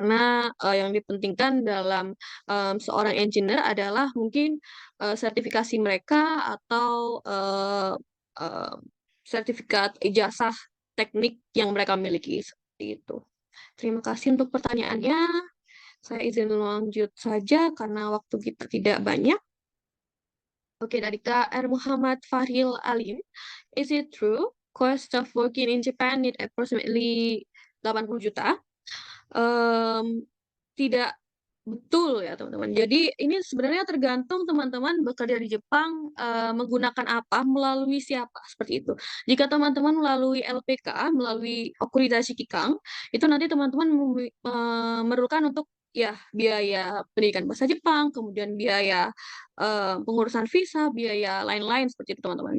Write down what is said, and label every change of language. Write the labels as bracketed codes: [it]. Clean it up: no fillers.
[id] Karena yang dipentingkan dalam seorang engineer adalah mungkin sertifikasi mereka atau eh, sertifikat ijazah teknik yang mereka miliki seperti itu. Terima kasih untuk pertanyaannya. Saya izin lanjut saja karena waktu kita tidak banyak. Oke, dari Kak R. Muhammad Fahril Alim. [en] Is it true cost of working in Japan need approximately 80 juta? [id] Tidak betul ya teman-teman. Jadi ini sebenarnya tergantung teman-teman bekerja di Jepang menggunakan apa, melalui siapa seperti itu. Jika teman-teman melalui LPK, melalui Okuridashi Kikang, itu nanti teman-teman memerlukan untuk ya biaya pendidikan bahasa Jepang, kemudian biaya pengurusan visa, biaya lain-lain seperti itu teman-teman.